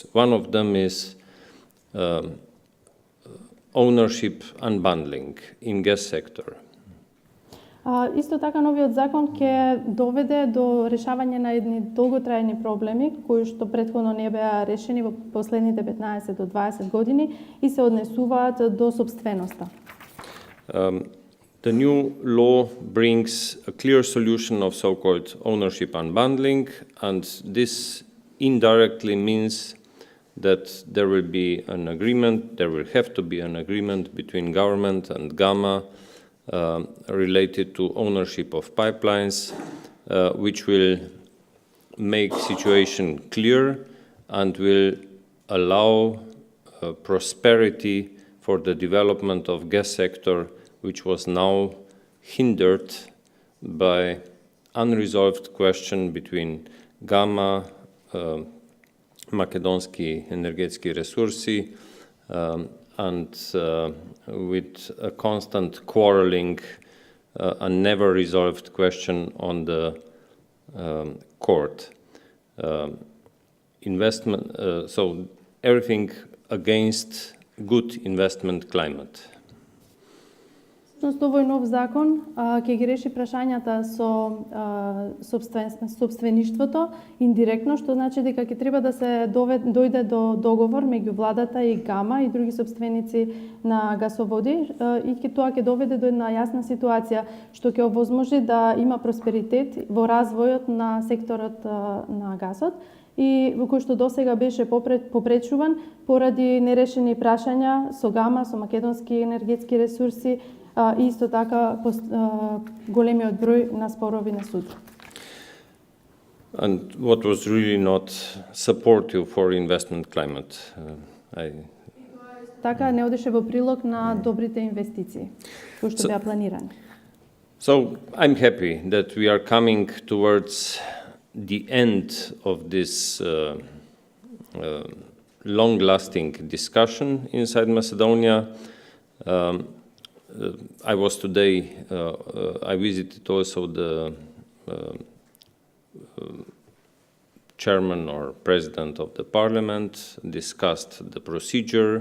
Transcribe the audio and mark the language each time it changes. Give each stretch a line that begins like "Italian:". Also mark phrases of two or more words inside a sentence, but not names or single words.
English: One of them is ownership unbundling in gas sector.
Macedonian: Исто така новиот закон ќе доведе до решавање на едни долготрајни проблеми кои што претходно не беа решени во последните 15 до 20 години и се однесуваат до собственоста.
English: The new law brings a clear solution of so-called ownership unbundling, and this indirectly means that there will be an agreement, there will have to be an agreement between government and GAMA related to ownership of pipelines, which will make situation clear and will allow prosperity for the development of gas sector, which was now hindered by unresolved question between GAMA, Makedonski energetski resursi, and with a constant quarreling, a never resolved question on the court. So everything against good investment climate.
Macedonian: Всушност, овој нов закон ќе ги реши прашањата со собствеништвото индиректно, што значи дека ќе треба да се дојде до договор меѓу владата и ГАМА и други собственици на гасоводи и тоа ќе доведе до една јасна ситуација што ќе овозможи да има просперитет во развојот на секторот на гасот и во кој што досега беше попречуван поради нерешени прашања со ГАМА, со македонски енергетски ресурси, и исто така големиот број на спорови на суд.
English: And what was really not supportive for investment climate.
Macedonian: Така не одеше во прилог на добрите инвестиции кои што беа планирани.
English: So I'm happy that we are coming towards the end of this long-lasting discussion inside Macedonia. I was today, I visited also the chairman or president of the parliament, discussed the procedure.